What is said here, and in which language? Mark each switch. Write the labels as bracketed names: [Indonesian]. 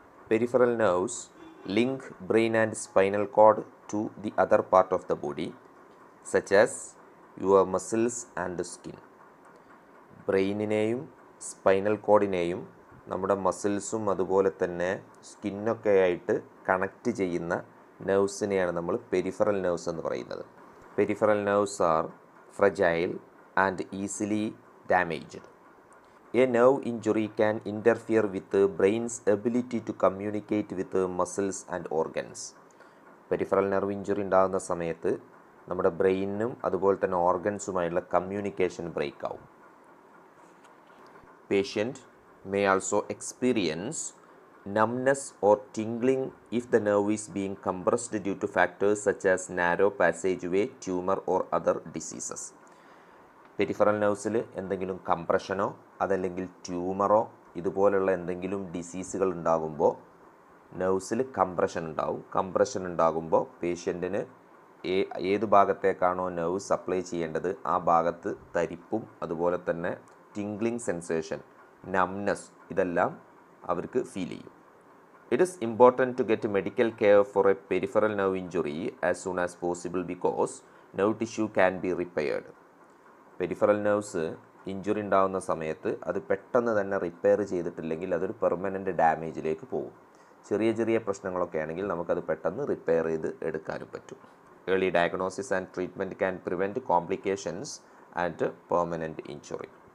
[English] Peripheral nerves link brain and spinal cord to the other part of the body, such as your muscles and skin. [Malayalam] ബ്രെയിനിനെയും spinal കോഡിനെയും നമ്മുടെ മസിൽസും അതുപോലെ തന്നെ സ്കിന്നൊക്കെ ആയിട്ട് connect ചെയ്യുന്ന നെർവ്സിനെയാണ് നമ്മൾ peripheral nerves എന്ന് പറയുന്നത്. [English] Peripheral nerves are fragile and easily damaged. A nerve injury can interfere with the brain's ability to communicate with the muscles and organs. [Malayalam] Peripheral nerve injury ഉണ്ടാകുന്ന സമയത്ത് നമ്മുടെ ബ്രെയിനും അതുപോലെ തന്നെ ഓർഗൻസുമായുള്ള കമ്മ്യൂണിക്കേഷൻ ബ്രേക്ക് ആവും. [English] Patient may also experience numbness or tingling if the nerve is being compressed due to factors such as narrow passageway, tumor or other diseases. [Malayalam] Peripheral നെർവ്സിൽ എന്തെങ്കിലും കംപ്രഷനോ അതല്ലെങ്കിൽ ട്യൂമറോ ഇതുപോലുള്ള എന്തെങ്കിലും ഡിസീസുകൾ ഉണ്ടാകുമ്പോൾ നെർവ്സിൽ കംപ്രഷൻ ഉണ്ടാകുമ്പോൾ പേഷ്യൻറ്റിന് ഏത് ഭാഗത്തേക്കാണോ നെർവ് സപ്ലൈ ചെയ്യേണ്ടത് ആ ഭാഗത്ത് തരിപ്പും അതുപോലെ തന്നെ ടിംഗ്ലിംഗ് സെൻസേഷൻ, നംനെസ് ഇതെല്ലാം അവർക്ക് ഫീൽ ചെയ്യും. [English] It is important to get medical care for a peripheral nerve injury as soon as possible because nerve tissue can be repaired. [Malayalam] Peripheral nerves injury ഉണ്ടാകുന്ന സമയത്ത് അത് പെട്ടെന്ന് തന്നെ റിപ്പയർ ചെയ്തിട്ടില്ലെങ്കിൽ അതൊരു പെർമനൻ്റ് ഡാമേജിലേക്ക് പോകും. ചെറിയ ചെറിയ പ്രശ്നങ്ങളൊക്കെ ആണെങ്കിൽ നമുക്കത് പെട്ടെന്ന് റിപ്പയർ ചെയ്ത് എടുക്കാനും പറ്റും. [English] Early diagnosis and treatment can prevent complications and permanent injury.